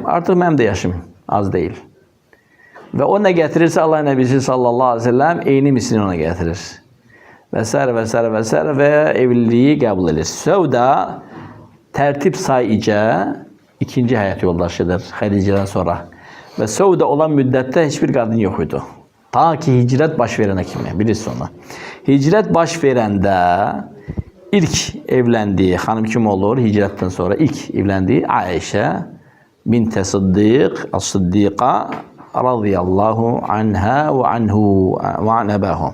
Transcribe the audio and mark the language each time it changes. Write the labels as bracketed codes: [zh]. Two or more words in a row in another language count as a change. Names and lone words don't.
[az] Artıq mənim də yaşım az deyil. Və o nə gətirirsə Allah Nəbisi [ar] صلى الله عليه وسلم [az] eyni mislini ona gətirir. Və s. və evliliyi qəbul edir. Səudə tərtib sayıca ikinci həyat yoldaşıdır Xədicədən sonra. [tr] ve Sauda olan müddette hiçbir kadın yok idi. Ta ki hicret baş verene kimi bilirsin onu. Hicret baş verende ilk evlendiği hanım kim olur? Hicretten sonra ilk evlendiği Ayşe bint Sıddık As-Sıddika [ar] رضي الله عنها وعنه وعن أباهم.